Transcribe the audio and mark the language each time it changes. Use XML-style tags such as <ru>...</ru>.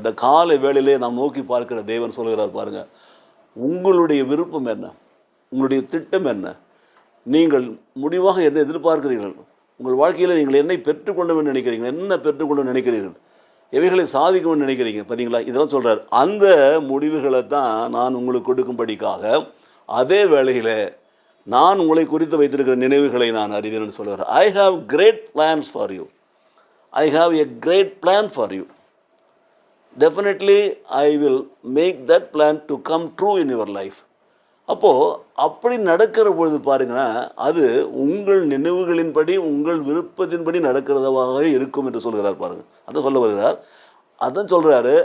<ta>இந்த காலை வேளையிலே நாம் நோக்கி பார்க்கிற தேவன் சொல்கிறார் பாருங்கள், உங்களுடைய விருப்பம் என்ன, உங்களுடைய திட்டம் என்ன, நீங்கள் முடிவாக எதை எதிர்பார்க்கிறீர்கள், உங்கள் வாழ்க்கையில் நீங்கள் என்னை பெற்றுக்கொண்டு நினைக்கிறீர்கள், என்ன பெற்றுக்கொண்டு நினைக்கிறீர்கள், எவைகளை சாதிக்கணும்னு நினைக்கிறீங்க பார்த்தீங்களா, இதெல்லாம் சொல்கிறார். அந்த முடிவுகளை தான் நான் உங்களுக்கு கொடுக்கும்படிக்காக அதே வேளையில் நான் உங்களை குறித்து வைத்திருக்கிற நினைவுகளை நான் அறிவேன்னு சொல்கிறார்.</ta> <en>I have great plans for you. I have a great plan for you. Definitely I will make that plan to come true in your life.</en> <ta>அப்போது அப்படி நடக்கிற பொழுது பாருங்கன்னா, அது உங்கள் நினைவுகளின்படி, உங்கள் விருப்பத்தின்படி நடக்கிறதாக இருக்கும் என்று சொல்கிறார் பாருங்கள். அதான் சொல்ல வருகிறார். அதான் சொல்கிறாரு.</ta>